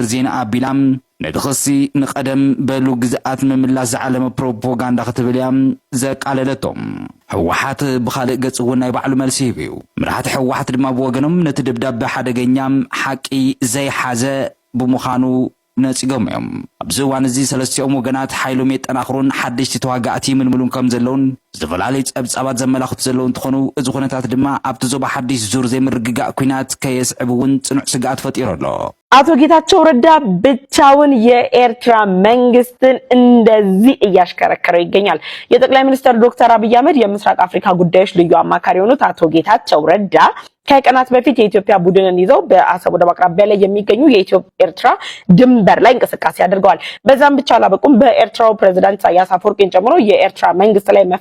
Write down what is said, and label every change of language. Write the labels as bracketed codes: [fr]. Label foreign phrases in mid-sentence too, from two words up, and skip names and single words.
[ti] ዜና ኣቢላም ነቲ ክሲ ንቐደም በሉ ግዝኣት ምምላስ ዝዓለመ ፕሮፓጋንዳ ክትብል እያ ዘቃለለቶም። ሕወሓት ብኻልእ ገጽ እውን ናይ ባዕሉ መልሲ ሂቡ እዩ። መራሕቲ ሕወሓት ድማ ብወገኖም ነቲ ደብዳቤ ሓደገኛ ሓቂ ዘይሓዘ ብምዃኑ ነጺጎም እዮም። ኣብዚ እዋን እዚ ሰለስቲኦም ወገናት ሓይሎም የጠናኽሩን ሓደሽቲ ተዋጋእቲ ይምልምሉን ከም ዘለውን ዝተፈላለዩ ጸብጻባት ዘመላኽቱ ዘለዉ እንትኾኑ እዚ ኩነታት ድማ ኣብቲ ዞባ ሓድሽ ዙር ዘይምርግጋእ ኩናት ከየስዕብ እውን ጽኑዕ ስጋኣት ፈጢሩ ኣሎ። [am] አቶ ጌታቸው ረዳ ብቻውን የኤርትራ መንግስትን እንደዚህ እያሽከረከረው ይገኛል። የጠቅላይ ሚኒስትር ዶክተር አብይ አህመድ የምስራቅ አፍሪካ ጉዳዮች ልዩ አማካሪ የሆኑት አቶ ጌታቸው ረዳ ከቀናት በፊት የኢትዮጵያ ቡድንን ይዘው በአሰብ ወደብ አቅራቢያ ላይ የሚገኙ የኢትዮጵያ ኤርትራ ድንበር ላይ እንቅስቃሴ አድርገዋል። በዛም ብቻ አላበቁም። በኤርትራው ፕሬዝዳንት ኢሳያስ አፈወርቂን ጨምሮ የኤርትራ መንግስት ላይ መፈንቅለ